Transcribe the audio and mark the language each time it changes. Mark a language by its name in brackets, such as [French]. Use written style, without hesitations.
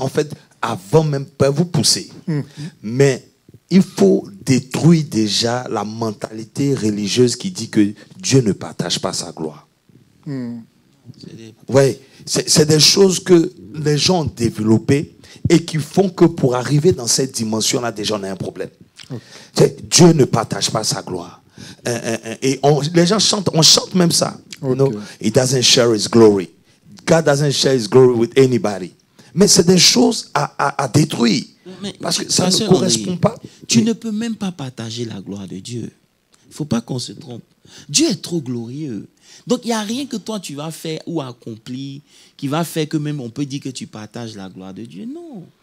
[French] en fait, avant même pas vous pousser, mais il faut détruire déjà la mentalité religieuse qui dit que Dieu ne partage pas sa gloire. C'est des- Oui, c'est des choses que les gens ont développées et qui font que pour arriver dans cette dimension-là, déjà, on a un problème. Dieu ne partage pas sa gloire. Et les gens chantent, on chante même ça. Ok. [English] No, he doesn't share his glory. God doesn't share his glory with anybody. [French] Mais c'est des choses à détruire. Mais, Parce que ça ne Pasteur correspond Henri, pas. Tu ne peux même pas partager la gloire de Dieu. Il ne faut pas qu'on se trompe. Dieu est trop glorieux. Donc, il n'y a rien que toi, tu vas faire ou accomplir qui va faire que même on peut dire que tu partages la gloire de Dieu. Non.